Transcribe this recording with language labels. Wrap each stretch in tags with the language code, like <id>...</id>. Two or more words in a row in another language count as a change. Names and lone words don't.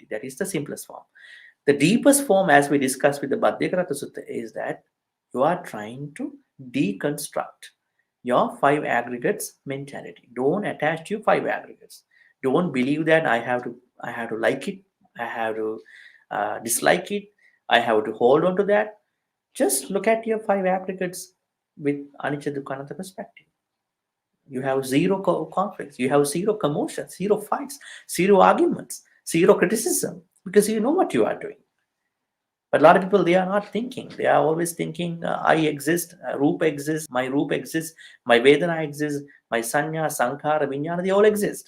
<en>That is the simplest form. The deepest form, as we discussed with the Bhante Sutta, is that you are trying to deconstruct your five aggregates mentality. Don't attach to your five aggregates. Don't believe that I have to like it, I have to dislike it, I have to hold on to that. Just look at your five aggregates with</en> <pi>anicca dukkha anatta</pi> <en>perspective. You have zero conflicts, you have zero commotions, zero fights, zero arguments, zero criticism, because you know what you are doing. But a lot of people, they are not thinking. They are always thinking, I exist, Rupa exists, my Rupa exists, my Vedana exists, my</en> <pi>Sanya, Sankara, Vijnana,</pi> <en>they all exist.</en>